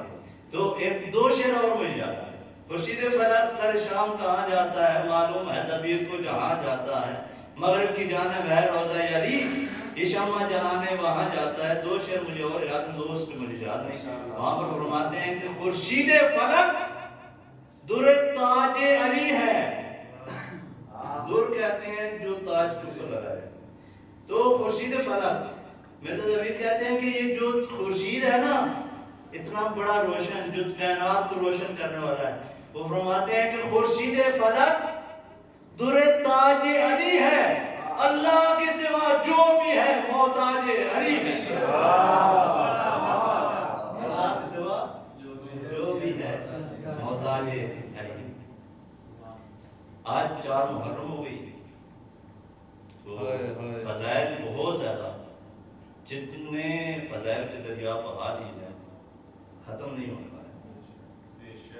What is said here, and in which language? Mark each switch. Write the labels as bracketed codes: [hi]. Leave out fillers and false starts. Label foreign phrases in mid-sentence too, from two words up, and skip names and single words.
[ur] تو ایک 2 شعر اور مجھے یاد ہے. خورشید فلک سر شام کہاں جاتا ہے، معلوم ہے دبیر کو جہاں جاتا ہے. مغرب کی جانب ہے روضہ علی، یہ شمع جلانے وہاں جاتا ہے. 2 شعر مجھے اور یاد ہیں، دوست مجھے یاد نہیں. وہاں پر فرماتے ہیں کہ خورشید فلک در تاج علی ہے. در کہتے ہیں جو تاج کے اوپر لگا ہے. تو خورشید فلک مرزا دبیر کہتے ہیں کہ یہ جو خورشید ہے نا اتنا بڑا روشن جو کائنات کو روشن کرنے والا ہے، وہ فرماتے ہیں کہ خورشید فلک در تاج علی ہے، اللہ کے سوا جو بھی ہے محتاج علی ہے. اللہ کے سوا جو بھی ہے محتاج علی. آج 4 محرم ہو گئی تو فضائل بہت زیادہ، جتنے فضائل کے دریا بہا لی جائیں ختم نہیں ہو پائے.